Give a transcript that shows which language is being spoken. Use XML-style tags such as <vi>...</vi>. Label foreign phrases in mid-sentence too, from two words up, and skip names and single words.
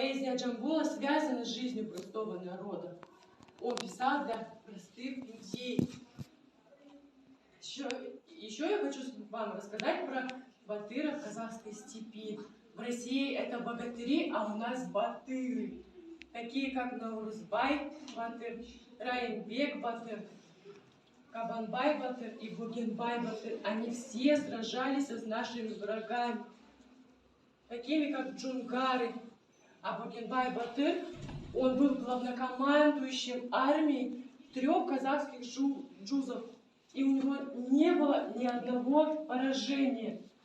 <ru>поэзия Джамбула связана с жизнью простого народа. Он писал для простых людей. Еще я хочу вам рассказать про батыров казахской степи. В России это богатыри, а у нас батыры. Такие как Наурызбай батыр, Раимбек батыр, Кабанбай батыр и Бугенбай батыр. Они все сражались с нашими врагами, такими как джунгары. А Бугенбай батыр, он был главнокомандующим армией 3 казахских джузов. И у него не было ни одного поражения.</ru>